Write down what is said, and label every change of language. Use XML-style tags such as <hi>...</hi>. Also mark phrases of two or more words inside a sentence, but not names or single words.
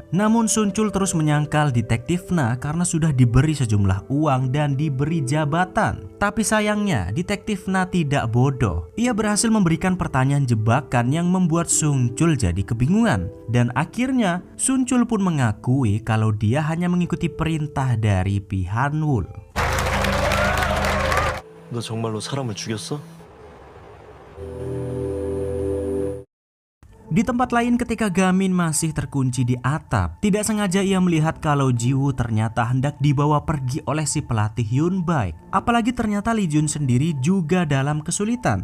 <id>Namun Sungchul terus menyangkal Detektif Na karena sudah diberi sejumlah uang dan diberi jabatan. Tapi sayangnya Detektif Na tidak bodoh. Ia berhasil memberikan pertanyaan jebakan yang membuat Sungchul jadi kebingungan. Dan akhirnya Sungchul pun mengakui kalau dia hanya mengikuti perintah dari Pihanwul.</id> <ko>너 정말로 사람을 죽였어?</ko> <id>Di tempat lain ketika Gamin masih terkunci di atap, tidak sengaja ia melihat kalau Jiwoo ternyata hendak dibawa pergi oleh si pelatih Yunbaek. Apalagi ternyata Lee Jun sendiri juga dalam kesulitan.</id>